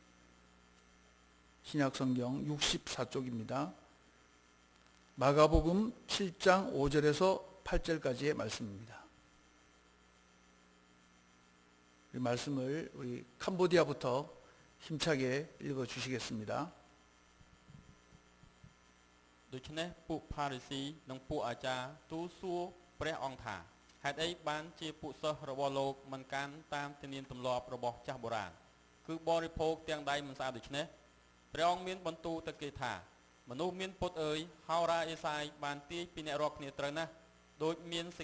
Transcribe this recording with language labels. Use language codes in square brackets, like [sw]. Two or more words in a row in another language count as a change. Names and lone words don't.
[ko] 신약 성경 64쪽입니다. 마가복음 7장 5절에서 8절까지의 말씀입니다. 이 말씀을 우리 캄보디아부터 힘차게 읽어 주시겠습니다. [km] ដូច្នេះពួកផារីស៊ីនិងពួកអាចារ្យទូលសួរព្រះអង្គថាហេតុអីបានជាពួកសិស្សរបស់លោកមិនកាន់តាមទានាមទម្លាប់របស់ចាស់បុរាណគឺបរិភោគទាំងដៃ មិនស្អាតដូច្នេះព្រះអង្គមានបន្ទូលទៅគេថាមនុស្សមានពុតអើយហោរាអេសាយបានទាយពីអ្នករាល់គ្នាត្រូវណាស់ដោយមានសេច